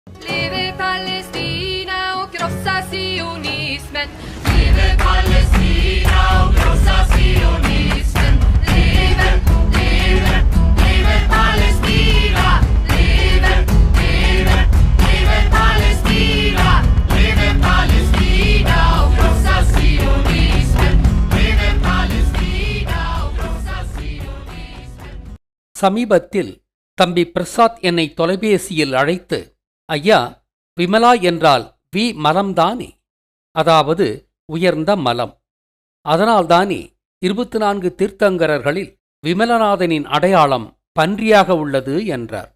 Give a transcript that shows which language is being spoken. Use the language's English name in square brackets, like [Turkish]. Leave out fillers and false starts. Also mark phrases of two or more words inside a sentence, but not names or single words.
[Swedish] Leve Palestina och krossa sionismen. Leve Palestina och krossa sionismen. Leve, leve, leve Palestina. Leve, leve, leve Palestina. Leve Palestina och krossa sionismen. Leve Palestina och krossa sionismen. [Tamil] சமீபத்தில் தம்பி பிரசாத் என்னை தொலைபேசியில் அழைத்து, ஐயா, விமலா என்றால் வி மலம்தானே, அதாவது உயர்ந்த மலம். அதனால்தானே 24 தீர்த்தங்கரர்களில் விமலநாதனின் அடையாளம் பன்றியாக உள்ளது என்றார்.